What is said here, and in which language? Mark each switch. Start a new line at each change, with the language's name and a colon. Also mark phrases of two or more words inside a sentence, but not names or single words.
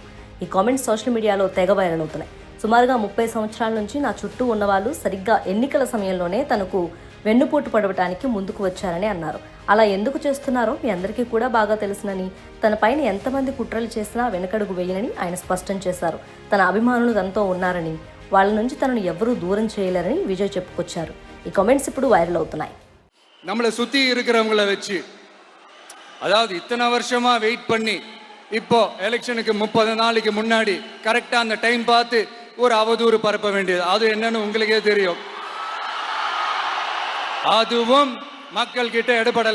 Telugu: ఈ
English: comments social medialo
Telugu: తెగ వైరల్ అవుతున్నాయి. సుమారుగా 30 సంవత్సరాల నుంచి నా చుట్టూ ఉన్నవాళ్ళు సరిగ్గా ఎన్నికల సమయంలోనే తనకు వెన్నుపోటు పడవటానికి ముందుకు వచ్చారని అన్నారు. అలా ఎందుకు చేస్తున్నారో మీ అందరికీ కూడా బాగా తెలుసునని, తన పైన ఎంతమంది కుట్రలు చేసినా వెనకడుగు వేయనని ఆయన స్పష్టం చేశారు. తన అభిమానులు తనతో ఉన్నారని, వాళ్ళ నుంచి తనను ఎవరూ దూరం చేయలేరని విజయ్ చెప్పుకొచ్చారు. ఈ కామెంట్స్ ఇప్పుడు వైరల్ అవుతున్నాయి.
Tamil: நம்மளை சுத்தி இருக்கிறவங்கள வச்சு, அதாவது இத்தனை வருஷமா வெயிட் பண்ணி இப்போ எலெக்ஷனுக்கு 30 நாளைக்கு முன்னாடி கரெக்டா அந்த டைம் பார்த்து ஒரு அவதூறு பரப்ப வேண்டியது, அது என்னன்னு உங்களுக்கே தெரியும். அதுவும் மக்கள் கிட்ட எடுபடல.